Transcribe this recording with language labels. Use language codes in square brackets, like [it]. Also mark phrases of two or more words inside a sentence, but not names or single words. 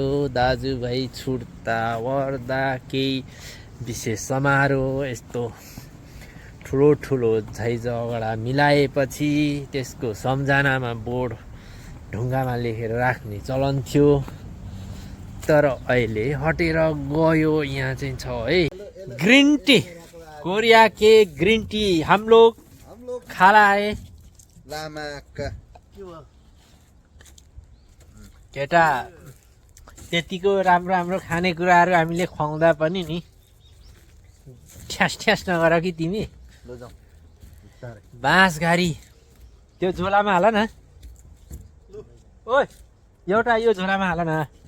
[ne] दाजुभाइ छुट्दा वर्दा केही विशेष समारोह यस्तो ठुलो झै झगडा मिलाएपछि त्यसको सम्झनामा बोर्ड ढुङ्गामा लेखेर राख्ने चलन थियो। तर अहिले हटेर गयो। यहाँ चाहिँ छ है ग्रिन टी, [hi] कोरिया के ग्रिन टी हम लोग खाला है। [ne] लामा का केटा त्यतिको राम्रो राम्रो खानेकुराहरू हामीले खुवाउँदा पनि नि ठ्यास नगर कि तिमी। बाँसघारी त्यो झोलामा हाल न। ओइ एउटा यो झोलामा हाल न।